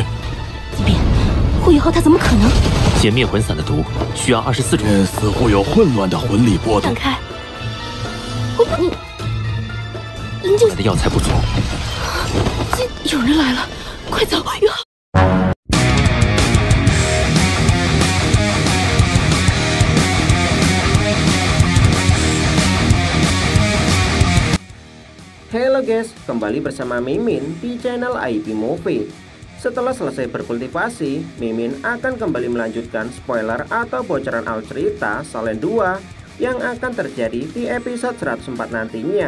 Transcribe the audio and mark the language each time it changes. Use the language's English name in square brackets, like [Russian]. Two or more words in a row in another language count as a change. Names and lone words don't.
[Chinese] 即便护宇后，他怎么可能解灭魂伞的毒需要24种。似乎有混乱的魂力波动。闪开！营救我们的药材不足。有人来了，快走！宇浩。 [Indonesian] Halo guys, kembali bersama Mimin di channel IP Movie. Setelah selesai berkultivasi, Mimin akan kembali melanjutkan spoiler atau bocoran awal cerita Silent 2 yang akan terjadi di episode 104 nantinya.